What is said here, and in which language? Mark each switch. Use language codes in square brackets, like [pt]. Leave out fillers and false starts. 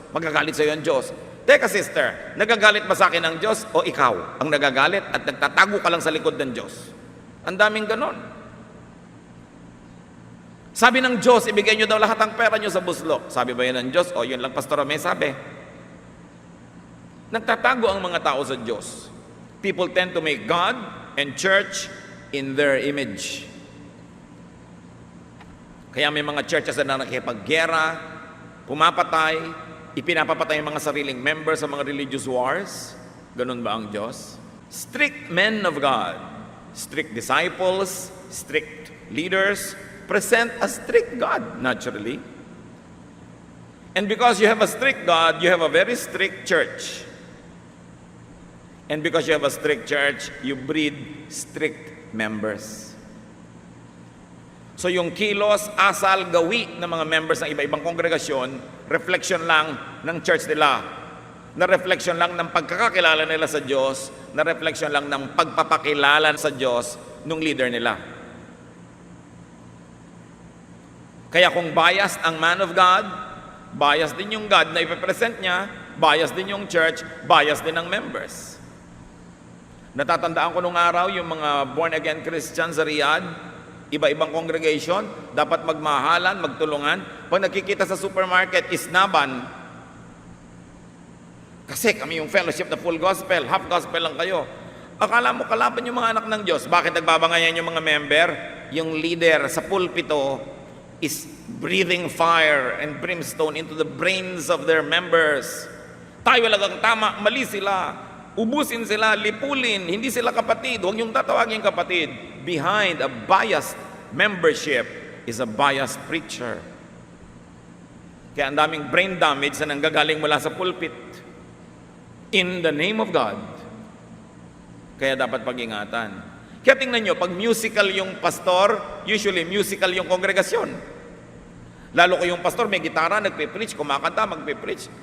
[tl] Magagalit sa iyo ang Diyos. Teka sister, nagagalit ba sa akin ang Diyos o ikaw ang nagagalit at nagtatago ka lang sa likod ng Diyos? Ang daming ganun. Sabi ng Diyos, ibigay nyo daw lahat ng pera nyo sa buslo. Sabi ba yun ng Diyos? O yun lang Pastor May sabi. Nagtatago ang mga tao sa Diyos. [en] People tend to make God and church in their image. [tl] Kaya may mga churches na nakikipaggera, pumapatay, ipinapapatay ang mga sariling members sa mga religious wars. Ganun ba ang Diyos? [en] Strict men of God, strict disciples, strict leaders, present a strict God, naturally. And because you have a strict God, you have a very strict church. And because you have a strict church, you breed strict members. [tl] So yung kilos, asal, gawi ng mga members ng iba-ibang kongregasyon, reflection lang ng church nila. Na reflection lang ng pagkakakilala nila sa Diyos, na reflection lang ng pagpapakilala sa Diyos ng leader nila. Kaya kung biased ang man of God, biased din yung God na ipipresent niya, biased din yung church, biased din ang members. Natatandaan ko nung araw yung mga [en] born-again Christians [tl] sa Riyadh, iba-ibang congregation, dapat magmahalan, magtulungan. Pag nakikita sa supermarket, isnaban. Kasi kami yung fellowship na full gospel, half gospel lang kayo. Akala mo kalaban yung mga anak ng Diyos. Bakit nagbabangayan yung mga member? [en] Yung leader [tl] sa pulpito [en] is breathing fire and brimstone into the brains of their members. [tl] Tayo lang ang tama, mali sila. Ubusin sila, lipulin, hindi sila kapatid. Huwag yung tatawagin kapatid. [en] Behind a biased membership is a biased preacher. [tl] Kaya ang daming [en] brain damage [tl] na nanggagaling mula sa pulpit. [en] In the name of God. [tl] Kaya dapat pag-ingatan. Kaya tingnan nyo, pag musical yung pastor, usually musical yung kongregasyon. Lalo ko yung pastor, may gitara, nagpe-preach, kumakanta, magpe-preach.